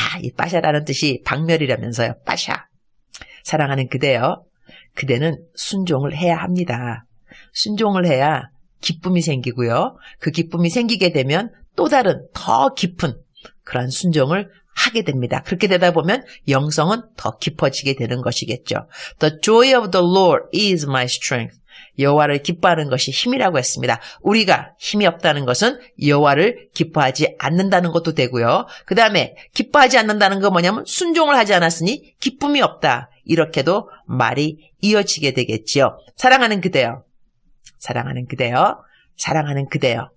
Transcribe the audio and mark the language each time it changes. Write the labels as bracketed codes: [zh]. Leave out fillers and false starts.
[ko] 이 빠샤라는 뜻이 박멸이라면서요. 빠샤. 사랑하는 그대여, 그대는 순종을 해야 합니다. 순종을 해야 기쁨이 생기고요. 그 기쁨이 생기게 되면 또 다른 더 깊은 그런 순종을 하게 됩니다. 그렇게 되다 보면 영성은 더 깊어지게 되는 것이겠죠. [en] The joy of the Lord is my strength. [ko] 여호와를 기뻐하는 것이 힘이라고 했습니다. 우리가 힘이 없다는 것은 여호와를 기뻐하지 않는다는 것도 되고요. 그 다음에 기뻐하지 않는다는 건 뭐냐면 순종을 하지 않았으니 기쁨이 없다. 이렇게도 말이 이어지게 되겠지요. 사랑하는 그대여, 사랑하는 그대여, 사랑하는 그대여.